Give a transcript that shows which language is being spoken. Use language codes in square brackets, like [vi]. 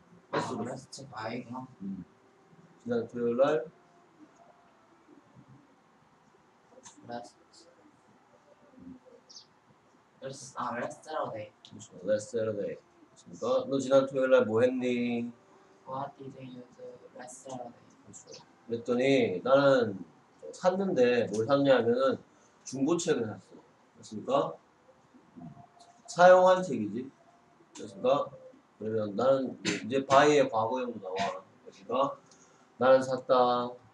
[ko] 레스트 Y구나. 지난 토요일 날. 레스트라고 돼. 그렇죠. [en] Last Saturday. [ko] 됐습니까? 너 지난 토요일 날 뭐 했니? [en] What did you do last Saturday? [ko] 그렇죠. 그랬더니 나는 샀는데 뭘 샀냐 하면은 중고책을 샀어. 됐습니까? 사용한 책이지. 됐습니까? 그러면 나는 이제 바이의 과거형도 나와. 됐습니까? 나는 샀다.